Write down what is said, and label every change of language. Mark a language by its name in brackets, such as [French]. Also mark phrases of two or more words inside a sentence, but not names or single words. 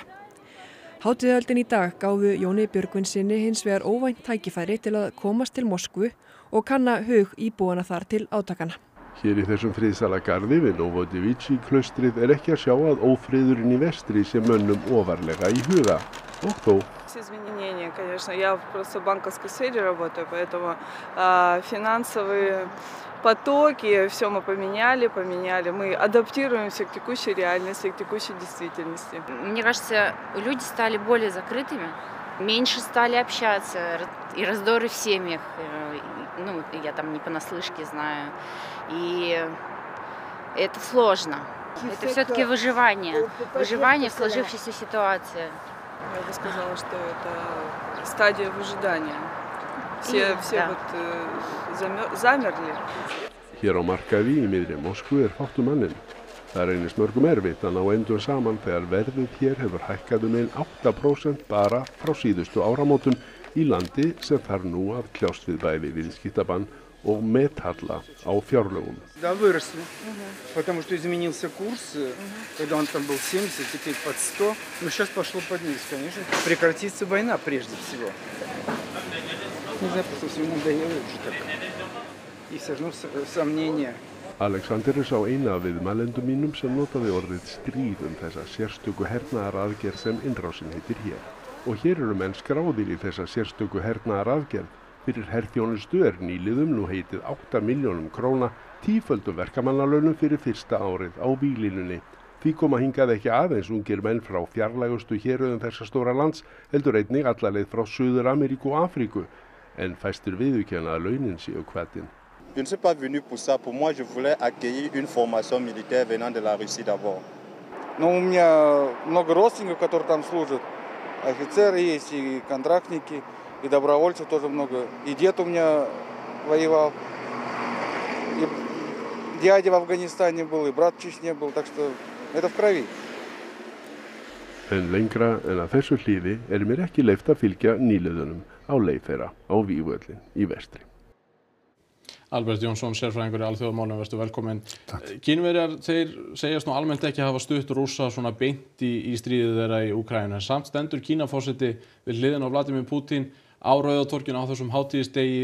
[Icelandic] Hátíðahöldin í dag gáfu Jóni Björgvinssyni hins vegar óvænt tækifæri til að komast til Moskvu og kanna hug íbúana þar til átakana. Hér í þessum friðsæla garði við Novodevichy-klaustrið ekki að sjá að ófriðurinn í vestri sé mönnum ofarlega í huga. Og þó. [Russian] Изменения, конечно, я просто в банковской сфере работаю, поэтому финансовые потоки, все мы поменяли, мы адаптируемся к текущей реальности, к текущей действительности. Мне кажется, люди стали более закрытыми, меньше стали общаться, и раздоры в семьях, ну, я там не понаслышке знаю, и это сложно. Это все-таки выживание в сложившейся ситуации. Я бы сказала, что это стадия выжидания. Все замерли. [Icelandic] Hér á markaði í miðri Moskvu fátt mannin. Það reynist mörgum erfitt að ná endum saman þegar verðið hér hefur hækkað 8% bara frá síðustu áramótum í landi sem þarf nú að kljást við bæði viðskiptabann og methalla á fjárlögum. [Russian] Да, выросли, потому что изменился курс, когда он там был 70, теперь под 100, но сейчас пошло подниз, конечно. Прекратится война прежде всего. Не знаю, просто всему надоело уже так. И все равно сомнения. [Icelandic] Alexander sá eina af viðmælendum mínum sem notaði orðið stríð þessa sérstöku hernaðaraðgerð sem innrásin heitir hér. Og hér eru menn skráðir í þessa sérstöku hernaðaraðgerð. Fyrir herþjónustu nýliðum nú heitið 8 milljónum króna, 10-földum verkamannalaunum fyrir fyrsta árið á víglínunni. Því koma hingað ekki aðeins ungir menn frá fjarlægustu héröðum þessa stóra lands, heldur einnig alla leið frá Suður-Ameríku og Afríku, en fæstir viðurkenna að launin séu hvatinn. [French] Je ne suis pas venu pour ça. Pour moi, je voulais accueillir une formation militaire venant de la Russie d'abord. [Russian] Но у меня много родственников, которые там служат. Офицеры есть, и контрактники, и добровольцев тоже много. И дед у меня воевал, и дядя в Афганистане был, и брат в Чечне был. Так что Это в крови. [Icelandic] En lengra en að þessu hlýði mér ekki leyft að fylgja nýliðunum á leið þeirra á Vígvöllin í vestri. Albert Jónsson, sérfræðingur í alþjóðamálum, vertu velkominn. Kínverjar, þeir segjast nú almennt ekki hafa stutt Rússa svona beint í stríðið þeirra í Úkraínu, en samt stendur Kínaforseti við hliðina á Vladimir Putin á Rauðatorginu á þessum hátíðisdegi.